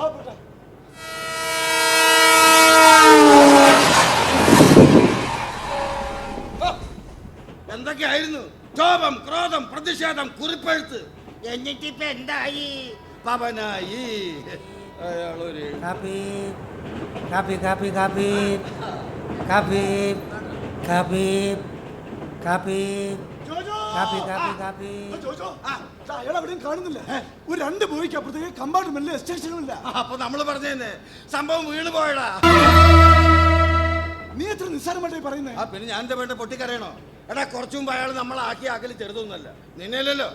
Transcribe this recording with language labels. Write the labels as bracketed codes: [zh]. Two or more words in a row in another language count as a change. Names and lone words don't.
[ml] എന്തൊക്കെയായിരുന്നു ക്ഷോഭം, ക്രോധം, പ്രതിഷേധം, കുറിപ്പെഴുത്ത്. എന്നിട്ടിപ്പ എന്തായി? പവനായി. അയാളൊരു Kapi, kapi, kapi, kapi, kapi, kapi, kapi, ജോജോ! kapi, kapi, kapi. ജോജോ, അയാൾ എവിടെയും കാണുന്നില്ല. ഒരു 2 ബോയ്ക്ക് അപ്പുറത്തേക്ക് കമ്പാർട്ട്മെന്റിൽ സ്റ്റേഷനില്ല. അപ്പൊ നമ്മള് പറഞ്ഞേ സംഭവം വീണ് പോയടാ. നീ എത്ര നിസ്സാരമായിട്ടായി പറയുന്നേ? പിന്നെ ഞാൻ എന്താ വേണ്ട പൊട്ടിക്കറിയണോ? എടാ, കുറച്ചു മുമ്പ് അയാൾ നമ്മളെ ആക്കി ആക്കല് ചെറുതൊന്നുമല്ല.